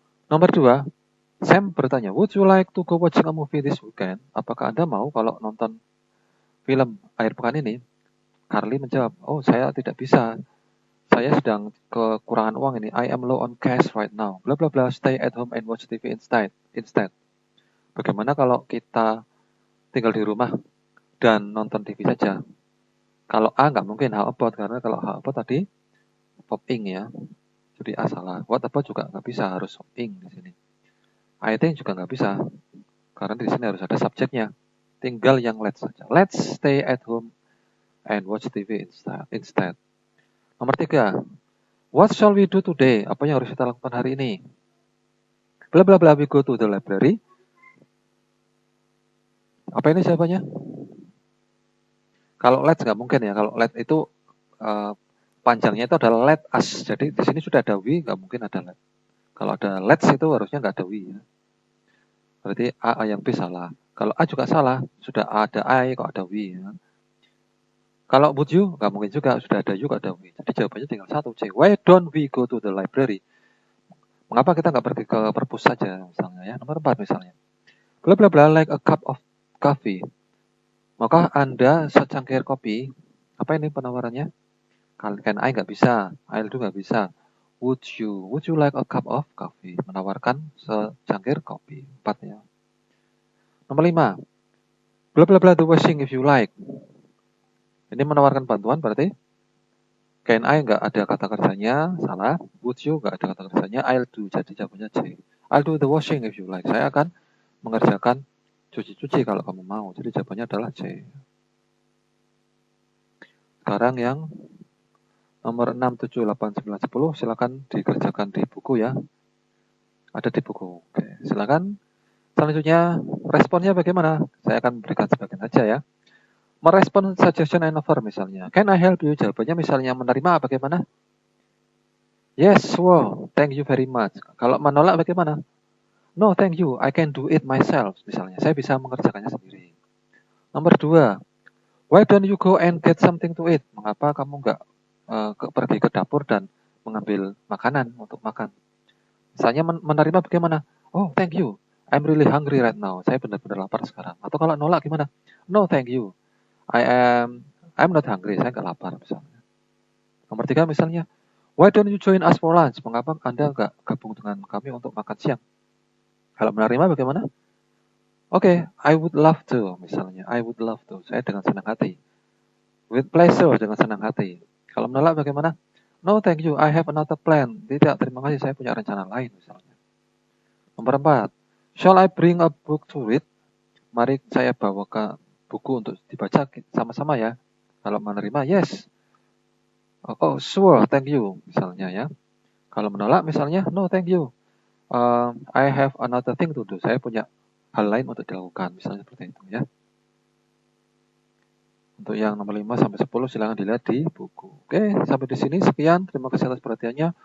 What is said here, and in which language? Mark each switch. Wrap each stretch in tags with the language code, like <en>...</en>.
<id>Nomor 2, Sam bertanya,</id> <en>would you like to go watching a movie this weekend?</en> <id>Apakah Anda mau kalau nonton film akhir pekan ini? Carly menjawab, oh saya tidak bisa. Saya sedang kekurangan uang ini.</id> <en>I am low on cash right now. Bla bla bla, stay at home and watch TV instead.</en> <id>Bagaimana kalau kita tinggal di rumah dan nonton TV saja? Kalau A nggak mungkin how about, karena kalau how about tadi popping ya. Jadi A salah. What about juga nggak bisa, harus popping di sini. I think juga nggak bisa, karena di sini harus ada subjeknya. Tinggal yang let's saja.</id> <en>Let's stay at home and watch TV instead.</en> <id>Nomor 3,</id> <en>what shall we do today?</en> <id>Apa yang harus kita lakukan hari ini?</id> <en>Bla bla bla, we go to the library.</en> <id>Apa ini jawabannya? Kalau let's nggak mungkin ya. Kalau let itu panjangnya itu adalah let us. Jadi di sini sudah ada we, nggak mungkin ada let. Kalau ada let's itu harusnya nggak ada we ya. Berarti A yang B salah. Kalau A juga salah, sudah ada I kok ada we ya. Kalau would you, nggak mungkin juga, sudah ada you kok ada we. Jadi jawabannya tinggal satu, C.</id> <en>Why don't we go to the library?</en> <id>Mengapa kita nggak pergi ke perpus saja misalnya ya. Nomor 4 misalnya. Bla bla bla,</id> <en>like a cup of coffee.</en> <id>Maka Anda secangkir kopi. Apa ini penawarannya?</id> <en>Can I</en> <id>nggak bisa,</id> <en>I'll do nggak bisa. Would you like a cup of coffee?</en> <id>Menawarkan secangkir kopi. 4 ya. Nomor 5. Bla bla bla,</id> <en>the washing if you like.</en> <id>Ini menawarkan bantuan berarti can I nggak ada kata kerjanya, salah. Would you nggak ada kata kerjanya, I'll do. Jadi jawabannya C.</id> <en>I'll do the washing if you like.</en> <id>Saya akan mengerjakan cuci-cuci kalau kamu mau. Jadi jawabannya adalah C. Sekarang yang nomor 6, 7, 8, 9, 10 silakan dikerjakan di buku ya. Ada di buku. Oke, silakan. Selanjutnya responnya bagaimana? Saya akan berikan sebagian saja ya. Merespon suggestion and offer misalnya.</id> <en>Can I help you?</en> <id>Jawabannya misalnya menerima bagaimana?</id> <en>Yes, wow, thank you very much.</en> <id>Kalau menolak bagaimana?</id> <en>No, thank you, I can do it myself.</en> <id>Misalnya, saya bisa mengerjakannya sendiri. Nomor 2,</id> <en>why don't you go and get something to eat?</en> <id>Mengapa kamu nggak pergi ke dapur dan mengambil makanan untuk makan? Misalnya menerima bagaimana?</id> <en>Oh, thank you, I'm really hungry right now.</en> <id>Saya benar-benar lapar sekarang. Atau kalau nolak gimana?</id> <en>No, thank you, I'm not hungry.</en> <id>Saya nggak lapar misalnya. Nomor 3 misalnya,</id> <en>why don't you join us for lunch?</en> <id>Mengapa Anda nggak gabung dengan kami untuk makan siang? Kalau menerima bagaimana?</id> <en>Oke, I would love to.</en> <id>Misalnya,</id> <en>I would love to.</en> <id>Saya dengan senang hati.</id> <en>With pleasure,</en> <id>dengan senang hati. Kalau menolak bagaimana?</id> <en>No, thank you. I have another plan.</en> <id>Tidak, terima kasih. Saya punya rencana lain misalnya. Nomor 4,</id> <en>shall I bring a book to read?</en> <id>Mari saya bawa ke buku untuk dibaca sama-sama ya. Kalau menerima,</id> <en>yes. Oh, sure, thank you.</en> <id>Misalnya ya. Kalau menolak misalnya,</id> <en>no, thank you. I have another thing to do.</en> <id>Saya punya hal lain untuk dilakukan. Misalnya seperti itu ya. Untuk yang nomor 5 sampai 10 silakan dilihat di buku. Oke, sampai di sini sekian. Terima kasih atas perhatiannya.</id>